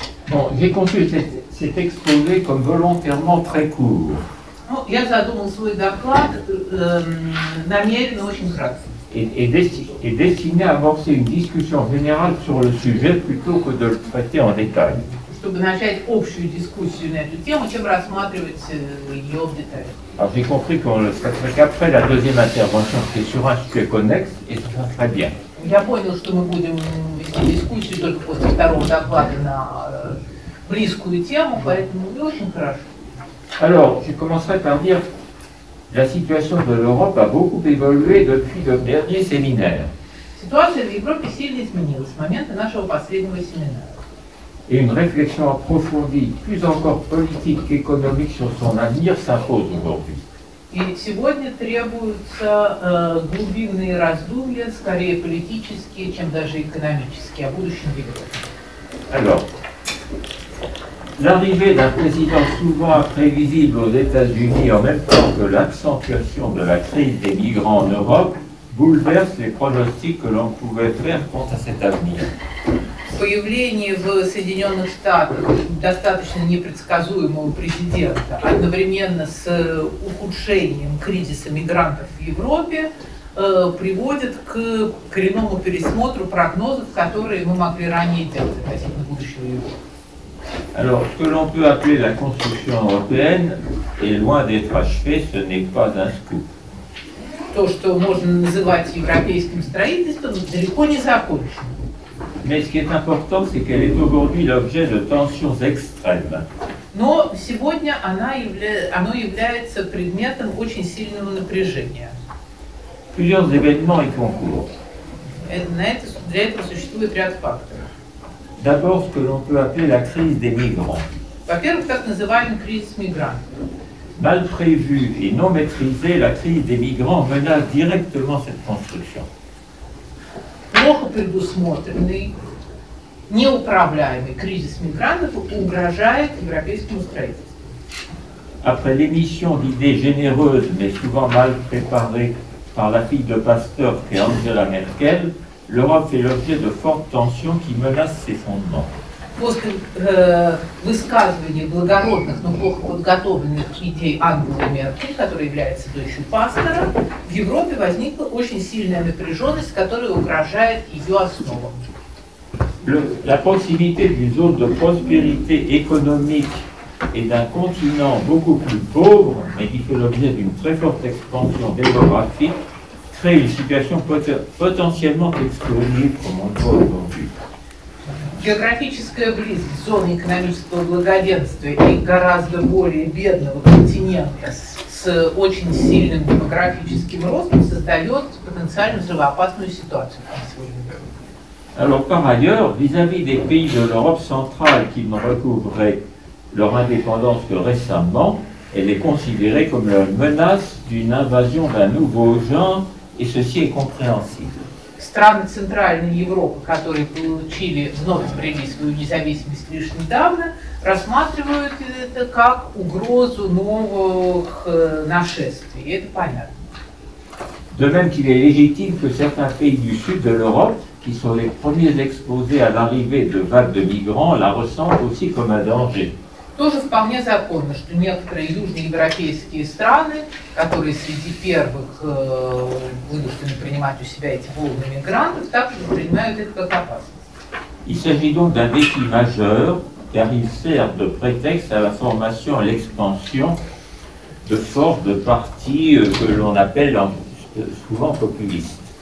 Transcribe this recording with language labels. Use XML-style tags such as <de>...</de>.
<fr>Bon, j'ai conçu cet exposé comme volontairement très court.</fr> <ru>Ну, я задумал свой доклад намеренно очень кратко.</ru> <fr>Et destiné à amorcer une discussion générale sur le sujet plutôt que de le traiter en détail.</fr> <ru>Чтобы начать общую дискуссию на эту тему, чем рассматривать ее в деталях.</ru> <fr>Alors j'ai compris qu'on le traiterait qu'après la deuxième intervention, c'est sur un sujet connexe, et ça sera très bien.</fr> <ru>Я понял, что мы будем вести дискуссию только после второго доклада на близкую тему, поэтому очень хорошо.</ru> <fr>Alors, je commencerai par dire que la situation de l'Europe a beaucoup évolué depuis le dernier séminaire.</fr> <ru>Ситуация в Европе сильно изменилась с момента нашего последнего семинара.</ru> <fr>Et une réflexion approfondie, plus encore politique qu'économique sur son avenir s'impose aujourd'hui.</fr> <ru>И сегодня требуются глубинные раздумья, скорее политические, чем даже экономические, о будущем Европы.</ru> <fr>Alors, l'arrivée d'un président souvent imprévisible aux États-Unis en même temps que l'accentuation de la crise des migrants en Europe bouleverse les pronostics que l'on pouvait faire quant à cet avenir.</fr> <ru>Появление в Соединенных Штатах достаточно непредсказуемого президента одновременно с ухудшением кризиса мигрантов в Европе приводит к коренному пересмотру прогнозов, которые мы могли ранее делать относительно будущего Европы.</ru> <fr>Alors, ce que l'on peut appeler la construction européenne est loin d'être achevée, ce n'est pas un scoop.</fr> <ru>То, что можно называть европейским строительством, далеко не закончено.</ru> <fr>Mais ce qui est important, c'est qu'elle est aujourd'hui l'objet de tensions extrêmes.</fr> <ru>Но сегодня оно является предметом очень сильного напряжения.</ru> <fr>Plusieurs événements y concourent.</fr> <ru>Для этого существует ряд факторов.</ru> <fr>D'abord, ce que l'on peut appeler la crise des migrants.</fr> <ru>Во-первых, так называемый кризис мигрантов.</ru> <fr>Mal prévue et non maîtrisée, la crise des migrants menace directement cette construction.</fr> <ru>Плохо предусмотренный, неуправляемый кризис мигрантов угрожает европейскому строительству.</ru> <fr>Après l'émission d'idées généreuses mais souvent mal préparées par la fille de Pasteur qu'est Angela Merkel, l'Europe fait l'objet de fortes tensions qui menacent ses fondements.</fr> <ru>После высказывания благородных, но плохо подготовленных идей Ангелы Меркель, которая является дочерью пастора, в Европе возникла очень сильная напряженность, которая угрожает ее основам.</ru> <fr>La proximité d'une zone de prospérité économique et d'un continent beaucoup plus pauvre, mais qui fait l'objet d'une très forte expansion démographique, crée une situation potentiellement explosive comme on le voit aujourd'hui.</fr> <ru>Географическая близость зоны экономического благоденствия и гораздо более бедного континента с очень сильным демографическим ростом создает потенциально взрывоопасную ситуацию на сегодня.</ru> <fr>Alors par ailleurs, vis-à-vis des pays de l'Europe centrale qui ne recouvraient leur indépendance que récemment, elle est considérée comme la menace d'une invasion d'un nouveau genre, et ceci est compréhensible.</fr> <ru>Страны Центральной Европы, которые вновь обрели свою независимость лишь недавно, рассматривают это как угрозу новых нашествий. И это понятно.</ru> <fr>De même qu'il est légitime que certains pays du sud de l'Europe, qui sont les premiers exposés à l'arrivée de vagues de migrants, la ressentent aussi comme un danger.</fr> <ru>Тоже вполне законно, что некоторые южноевропейские страны, которые среди первых вынуждены принимать у себя эти волны мигрантов, также воспринимают это как опасность.</ru> <fr>Il s'agit donc d'un défi majeur, car il sert de prétexte à la formation et l'expansion de forces de partis que l'on appelle souvent populistes.</fr>